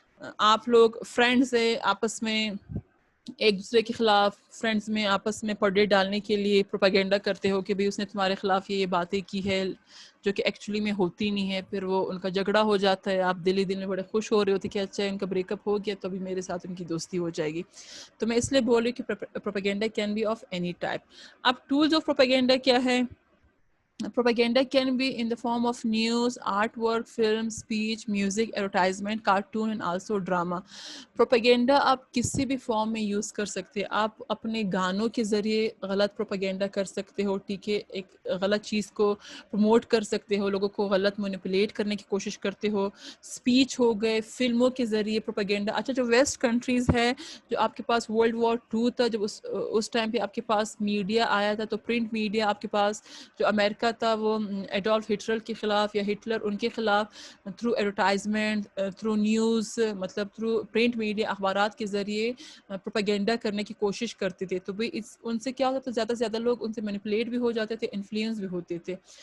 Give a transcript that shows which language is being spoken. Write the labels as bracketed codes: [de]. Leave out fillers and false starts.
[ur] آپ لوگ فرینڈز ہیں, آپس میں ایک دوسرے کے خلاف, فرینڈز میں آپس میں پردے ڈالنے کے لیے پروپیگنڈا کرتے ہو کہ بھئی اس نے تمہارے خلاف یہ باتیں کی ہے جو کہ ایکچولی میں ہوتی نہیں ہے. پھر وہ ان کا جھگڑا ہو جاتا ہے, آپ دل ہی دل میں بڑے خوش ہو رہے ہوتے کہ اچھا ان کا بریک اپ ہو گیا تو ابھی میرے ساتھ ان کی دوستی ہو جائے گی. تو میں اس لیے بول رہی ہوں کہ [en] Propaganda can be of any type. [ur] اب ٹولز آف پروپیگنڈا کیا ہے؟ [en] Propaganda can be in the form of news, artwork, film, speech, music, advertisement, cartoon and also drama. [ur] Propaganda آپ کسی بھی فارم میں یوز کر سکتے ہیں. آپ اپنے گانوں کے ذریعے غلط پروپیگنڈا کر سکتے ہو, ٹھیک ہے, ایک غلط چیز کو پروموٹ کر سکتے ہو, لوگوں کو غلط مینیپولیٹ کرنے کی کوشش کرتے ہو. اسپیچ ہو گئے, فلموں کے ذریعے پروپیگنڈا. اچھا, جو ویسٹ کنٹریز ہے, جو آپ کے پاس World War II تھا, جب اس ٹائم پہ آپ کے پاس میڈیا آیا تھا, تو پرنٹ میڈیا آپ کے پاس, جو امریکہ تھا وہ ایڈولف ہٹلر کے خلاف یا ہٹلر ان کے خلاف تھرو ایڈورٹائزمنٹ, تھرو نیوز, مطلب تھرو پرنٹ میڈیا, اخبارات کے ذریعے پروپیگنڈا کرنے کی کوشش کرتے تھے. تو بھئی ان سے کیا ہوتا تھا, زیادہ سے زیادہ لوگ ان سے مینیپولیٹ بھی ہو جاتے تھے, انفلوئنس بھی ہوتے تھے.